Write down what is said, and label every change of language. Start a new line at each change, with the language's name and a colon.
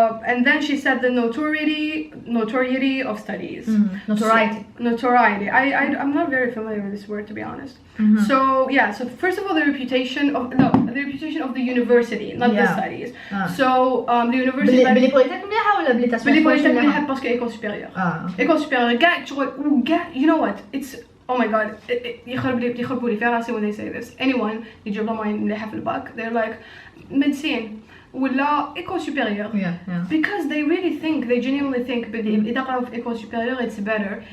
English: And then she said the notoriety of studies. Notoriety. Notoriety. I'm not very familiar with this word, to be honest. So yeah, so first of all, the reputation of the university, not the studies. So the university.
Arabic: بلي بوليتك مليحة ولا بلي تسمع؟ بلي بوليتك مليحة باسكو
French: école supérieure. école supérieure
Arabic: كاع شغل وكاع
English: you know what it's oh my god
Arabic: يخربوا لي في راسي
English: when they say this.
Arabic: Anyone يجيب لهم مليحة في الباك
English: they're like
French: médecine
Arabic: ولا
French: école supérieure.
English: Because they really think, they genuinely think
Arabic: بلي إذا قراو في
French: école supérieure
English: it's better.